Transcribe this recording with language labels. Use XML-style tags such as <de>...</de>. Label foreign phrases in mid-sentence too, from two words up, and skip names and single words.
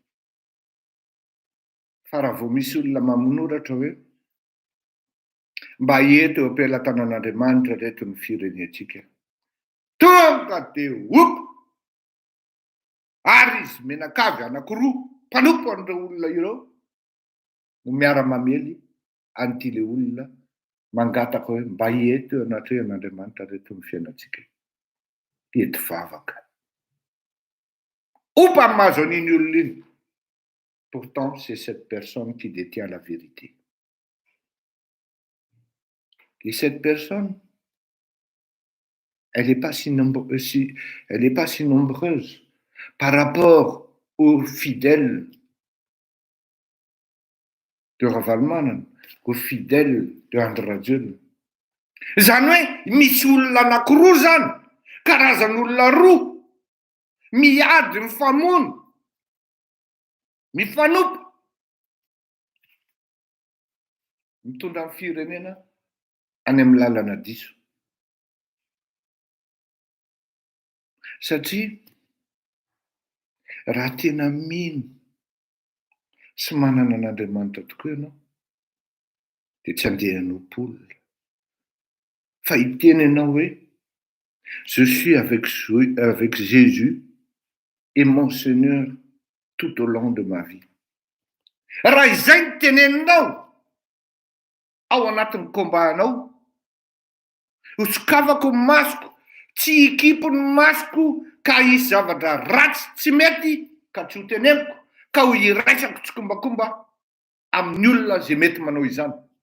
<mg>Fa raha vao misy olona mamonoratra hoe mba eto eo am-pelatanan'Andriamanitra reto ny firenentsika, tonga dia opo ary izy menakavy anankiroa mpanompo an'ireo olona ireo no miara-mamely an'ity le olona mangataka hoe mba eto eo anatrehan'Andriamanitra reto ny fiainantsika, eto vavaka. Opa amin'ny mahazo an'iny olona iny.</mg> <fr>Pourtant, c'est cette personne qui détient la vérité. Et cette personne, elle n'est pas si nombreuse par rapport aux fidèles de Ravalomanana, aux fidèles de Andry Rajoelina.</fr> <mg>Zany hoe misy olona anankiroa zany, karazan'olona roa, miady mifamono, mifanompo, mitondra amin'ny firenena any amin'ny lalana diso. Satria raha tena mino sy manana an'Andriamanitra tokoa ianao dia tsy andeha hanompo olona. Fa hiteny ianao hoe</mg> <fr>je suis avec Jésus et mon Seigneur tout au long de ma vie.</fr> <mg>Raha izay ny teneninao ao anatin'ny kombanao, hosokavako ny masoko, tsy hikipo ny masoko ka hisy zavatra ratsy tsy mety ka tsy ho teneniko, ka ho iraisako tsikombakomba amin'ny olona zay mety manao izany.</mg>